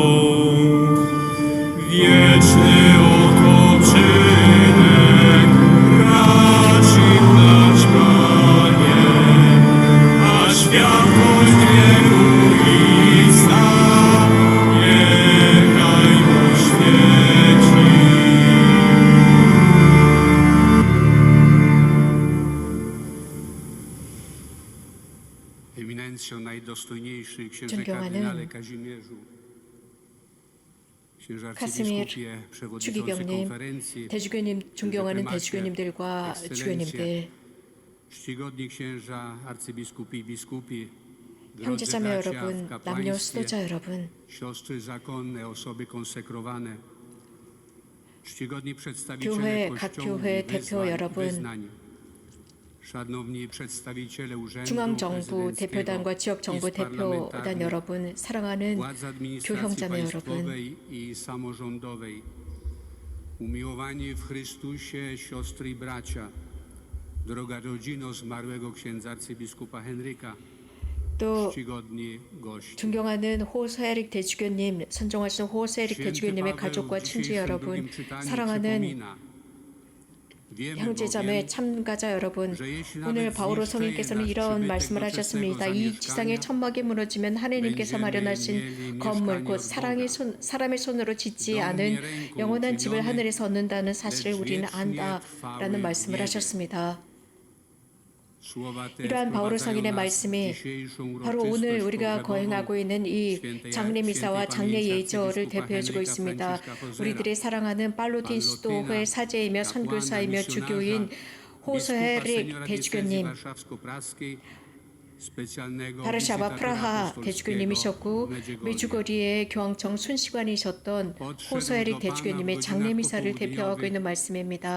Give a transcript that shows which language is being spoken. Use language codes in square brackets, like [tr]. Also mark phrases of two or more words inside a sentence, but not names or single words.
[pl] Wieczny odpoczynek racz im dać, Panie, a światłość wieku i sna niechaj mu świeci. Eminencjo, najdostojniejszy księże [ko] 존경하는 [pl] kardynale Kazimierzu, księże [ko] 카스미르 [pl] arcybiskupie, przewodniczący [ko] 추기경님, [pl] konferencji, [ko] 대주교님, 존경하는 [pl] dyplomacie, [ko] 대주교님들과 [pl] ekscelencje, [ko] 주교님들, [pl] czcigodni księża, arcybiskupi i biskupi, drodzy [ko] 형제자매 [pl] bracia w [ko] 여러분, 남녀 [pl] kapłaństwie, [ko] 수도자 여러분, [pl] siostry zakonne, osoby konsekrowane, czcigodni przedstawiciele [ko] 교회, 각 [pl] kościołów [ko] 교회 [pl] i [ko] 대표 여러분, [pl] wyznań, szanowni przedstawiciele urzędu [ko] 중앙정부 [pl] prezydenckiego [ko] 대표단과 지역정부 [pl] i [ko] 대표단 [pl] parlamentarnych, [ko] 여러분, 사랑하는 [pl] władz administracji [ko] 교형자매 여러분, [pl] państwowej i samorządowej, umiłowani w Chrystusie siostry i bracia, droga rodzino zmarłego księdza arcybiskupa Henryka, [ko] 또 [pl] czcigodni goście. [ko] 존경하는 호세릭 대주교님, 선종하시는 호세릭 [pl] Święty [ko] 대주교님의 [pl] Paweł [ko] 가족과 [pl] w [ko] 친지 [pl] dzisiejszym [ko] 여러분, [pl] drugim czytaniu [ko] 사랑하는 [pl] przypomina, wiemy [ko] 형제자매 [pl] bowiem, [ko] 참가자 여러분, [pl] że jeśli [ko] 오늘 [pl] nawet [ko] 바오로 [pl] zniszczy [ko] 성인께서는 [pl] nasz [ko] 이런 [pl] przybytek [ko] 말씀을 [pl] doczesnego [ko] 하셨습니다. 이 [pl] zamieszkania, [ko] 지상의 천막이 무너지면 하느님께서 [pl] będziemy [ko] 마련하신 [pl] mieli [ko] 건물, [pl] mieszkanie [ko] 곧 [pl] od Boga. [ko] 사람의 손으로 짓지 [pl] dom [ko] 않은 [pl] nie ręką [ko] 영원한 집을 [pl] uczyniony, [ko] 하늘에서 얻는다는 사실을 [pl] lecz [ko] 우리는 [pl] wiecznie [ko] 안다라는 [pl] trwały [ko] 말씀을 [pl] w niebie. [ko] 하셨습니다. [pl] Słowa te [ko] 이러한 바오로 [pl] wprowadzają [ko] 성인의 [pl] nas w [ko] 말씀이 [pl] dzisiejszą [ko] 바로 오늘 [pl] uroczystość [ko] 우리가 [pl] pogrzebową [ko] 거행하고 있는 이 [pl] świętej [ko] 장례미사와 장례 [pl] pamięci [ko] 예절을 [pl] arcybiskupa [ko] 대표해주고 [pl] Henryka [ko] 있습니다. [pl] Franciszka Fozera, [ko] 우리들의 사랑하는 팔로틴 수도회 사제이며 선교사이며 주교인 호서헤릭 대주교님, 바르샤바 프라하 대주교님이셨고 메주거리의 교황청 순시관이셨던 호서헤릭 대주교님의 장례미사를 대표하고 있는 말씀입니다.